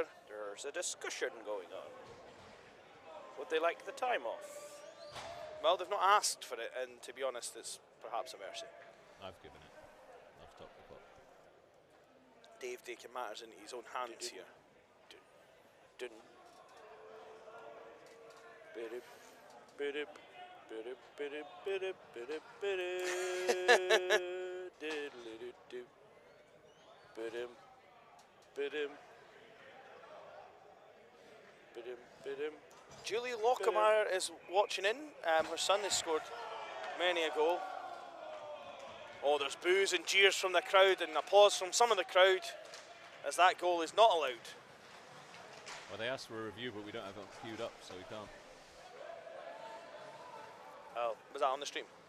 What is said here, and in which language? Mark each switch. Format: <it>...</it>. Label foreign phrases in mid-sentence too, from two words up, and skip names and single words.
<en>There's a discussion going on. Would they like the time off? Well, they've not asked for it, and to be honest, it's perhaps a mercy. I've given it. I've topped the pot. Dave taking matters into his own hands here. Dun. Bidip, bidip, bidip, bidip, bidip, bidip, bidip. Diddly-doo-doo. Bidim, bidim. Bidim, bidim. Julie Lockemeyer is watching in. Her son has scored many a goal. Oh, there's boos and jeers from the crowd and applause from some of the crowd as that goal is not allowed. Well, they asked for a review, but we don't have it queued up, so we can't. Oh, was that on the stream?</en>